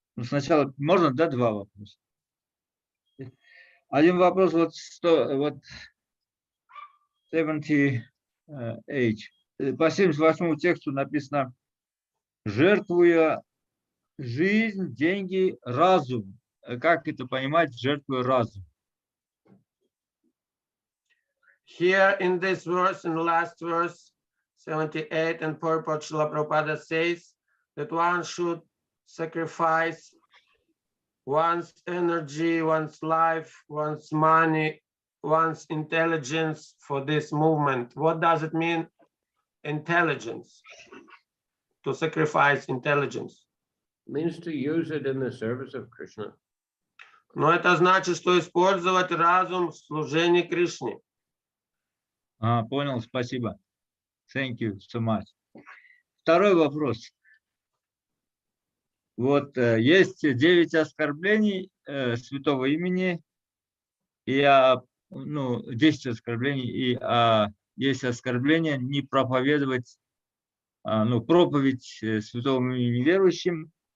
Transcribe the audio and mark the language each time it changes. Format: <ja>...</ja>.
<ru>Ну, сначала можно, да, два вопроса? Один вопрос, вот 78 по 78 тексту написано: жертвуя жизнь, деньги, разум. Как это понимать, жертвуя разум?</ru> <en>Here in this verse, in the last verse, 78, and purport Srila Prabhupada says that one should sacrifice one's energy, one's life, one's money, one's intelligence for this movement. What does it mean, intelligence? To sacrifice intelligence. It means to use it in the service of Krishna.</en> <ru>Но это значит, что использовать разум в служении Кришне. Понял, спасибо.</ru> <en>Thank you so much.</en> <ru>Второй вопрос. Вот есть 9 оскорблений святого имени, и 10 оскорблений, и есть оскорбление не проповедовать, проповедь святого имени неверующим.</ru>